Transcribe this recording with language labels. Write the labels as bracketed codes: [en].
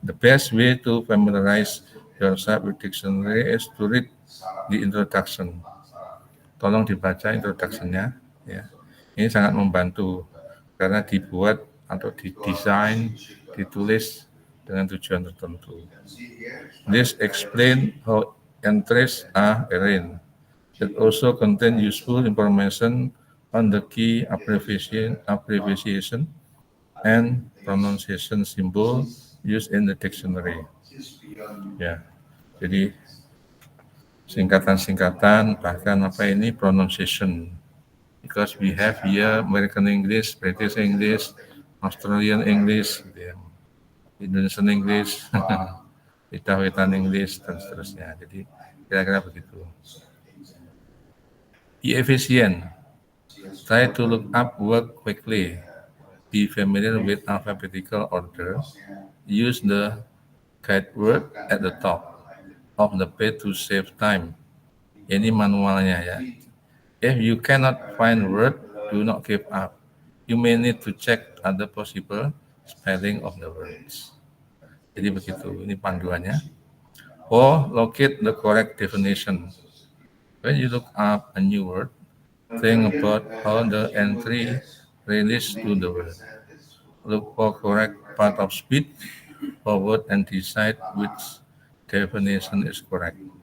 [en] The best way to familiarize yourself with dictionary is to read the introduction. [id] Tolong dibaca introduction-nya ya. Ini sangat membantu karena dibuat atau didesain, ditulis dengan tujuan tertentu. [en] This explain how entries are arranged. It also contain useful information on the key abbreviation and pronunciation symbol used in the dictionary. [id] Ya, jadi singkatan-singkatan bahkan pronunciation. [en] Because we have here American English, British English, Australian English, Indonesian English, Wetan English, [id] dan seterusnya. Jadi kira-kira begitu. [en] Be efficient. Try to look up work quickly. Be familiar with alphabetical order. Use the guide word at the top of the page to save time. [id] Ini manualnya ya. [en] If you cannot find word, do not give up. You may need to check other possible spelling of the words. [id] Jadi begitu, ini panduannya. [en] Or locate the correct definition. When you look up a new word, think about how the entry relates to the word. Look for correct part of speech or word and decide which definition is correct.